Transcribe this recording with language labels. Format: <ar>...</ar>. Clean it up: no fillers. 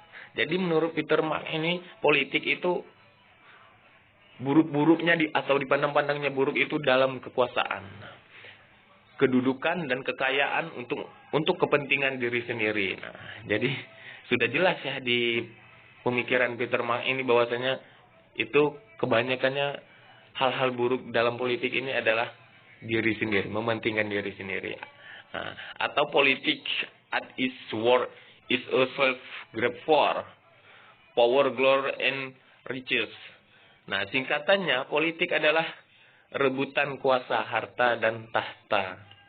<id>Jadi menurut Peter Mark ini politik itu buruk-buruknya atau dipandang-pandangnya buruk itu dalam kekuasaan, kedudukan dan kekayaan untuk kepentingan diri sendiri. Nah, jadi sudah jelas ya di pemikiran Peter Mark ini bahwasanya itu kebanyakannya hal-hal buruk dalam politik ini adalah diri sendiri, mementingkan diri sendiri. Nah, atau</id> <en>politik at its worst is a self-grab for power, glory, and riches.</en> <id>Nah, singkatannya politik adalah rebutan kuasa, harta, dan tahta.</id>